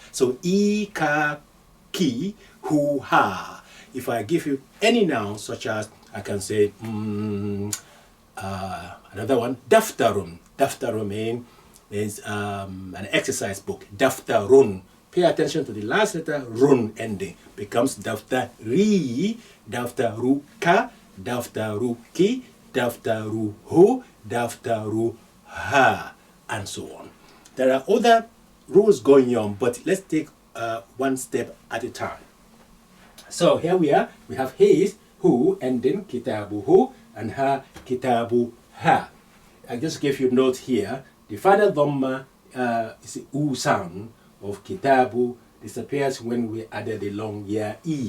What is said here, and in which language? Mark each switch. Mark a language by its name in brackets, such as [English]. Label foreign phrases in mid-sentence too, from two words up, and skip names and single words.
[English] So e, ka, ki, hoo-ha. If I give you any noun, such as I can say another one, daftarun. Daftarun means an exercise book. Daftarun. Pay attention to the last letter, run ending. [Arabic] Becomes دفتري، دفترُكَ، دفترُكِ، دفترُهُ، دفترُها, [English] and so on. There are other rules going on, but let's take one step at a time. So here we are. We have his, who, ending, kitabuhu, and her, [Arabic] كتابُ ها. [English] I just gave you a note here. The final dhamma is the u sound of kitabu disappears when we added the long year e.